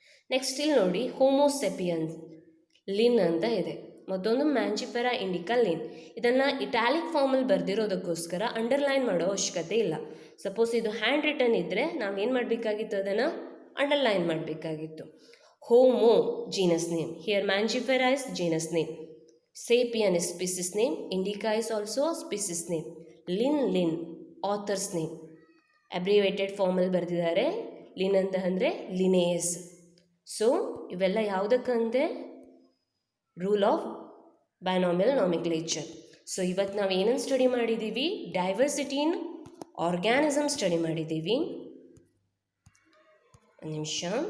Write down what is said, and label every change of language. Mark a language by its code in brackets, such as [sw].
[kn] Next ಇಲ್ಲಿ ನೋಡಿ Homo sapiens Lin ಅಂತ ಇದೆ, ಮತ್ತೊಂದು ಮ್ಯಾಂಜಿಫೆರಾ ಇಂಡಿಕಾ ಲಿನ್. ಇದನ್ನು ಇಟಾಲಿಕ್ ಫಾರ್ಮಲ್ಲಿ ಬರೆದಿರೋದಕ್ಕೋಸ್ಕರ ಅಂಡರ್ಲೈನ್ ಮಾಡೋ ಅವಶ್ಯಕತೆ ಇಲ್ಲ. ಸಪೋಸ್ ಇದು ಹ್ಯಾಂಡ್ ರಿಟನ್ ಇದ್ದರೆ ನಾವೇನು ಮಾಡಬೇಕಾಗಿತ್ತು, ಅದನ್ನು ಅಂಡರ್ಲೈನ್ ಮಾಡಬೇಕಾಗಿತ್ತು. [en] Homo genus name. Here Mangifera is genus name. Sapien is species name. Indica is also species name. Lin author's name. Abbreviated formal [kn] ಬರೆದಿದ್ದಾರೆ. ಲಿನ್ ಅಂತ ಅಂದರೆ ಲಿನೇಯಸ್. ಸೊ ಇವೆಲ್ಲ ಯಾವುದಕ್ಕಂತೆ ರೂಲ್ ಆಫ್ ಬೈನಾಮಿಯಲ್ ನಾಮಿಕ್ಲೇಚರ್. ಸೊ ಇವತ್ತು ನಾವು ಏನನ್ನು ಸ್ಟಡಿ ಮಾಡಿದ್ದೀವಿ, diversity ಇನ್ organism study ಮಾಡಿದ್ದೀವಿ. ಒಂದು ನಿಮಿಷ.